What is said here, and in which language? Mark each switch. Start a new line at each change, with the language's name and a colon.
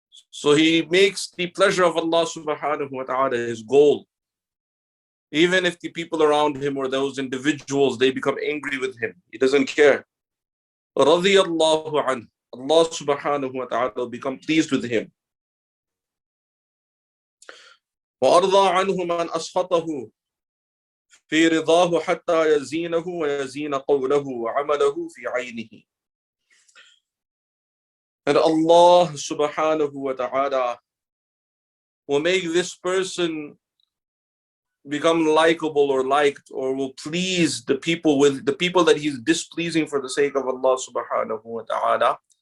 English: So he makes the pleasure of Allah subhanahu wa ta'ala his goal. Even if the people around him or those individuals, they become angry with him, he doesn't care. Radiyallahu anhu. Allah subhanahu wa ta'ala will become pleased with him.
Arabic: وَأَرْضَى عَنْهُ مَنْ أَسْخَطَهُ في رضاه حتى يزينه ويزين قوله وعمله في عينه.
English: And Allah subhanahu wa ta'ala will make this person become likable or liked, or will please the people with the people that he's displeasing for the sake of Allah subhanahu wa ta'ala.